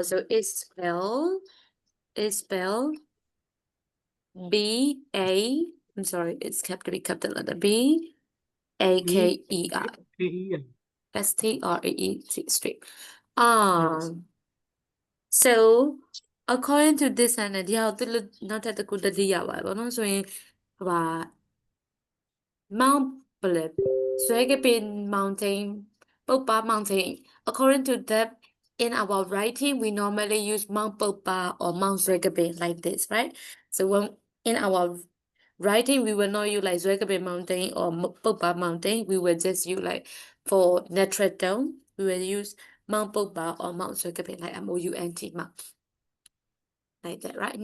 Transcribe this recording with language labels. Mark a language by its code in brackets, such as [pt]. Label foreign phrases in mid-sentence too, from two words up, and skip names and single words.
[en] So it's spelled B-A, I'm sorry, it's capital letter B-A-K-E-R. B-A-K-E-R. S-T-R-E-E-T, street. So according to this [my] နဲ့ဒီဟာကိုသူနောက်ထပ်တစ်ခုတတိယပါဘောနော်ဆိုရင်ဟိုပါ Mount ဘယ်လဲဇွဲကပင် [en] mountain ပုပ္ပါ mountain according to that in our writing we normally use Mount Popa or Mount Zwekepin like this, right? So when in our writing we will not use like Zwekepin mountain or Popa mountain, we will just use like for natural term we will use Mount Popa or Mount Zwekepin like MOUNT Mount like that, right?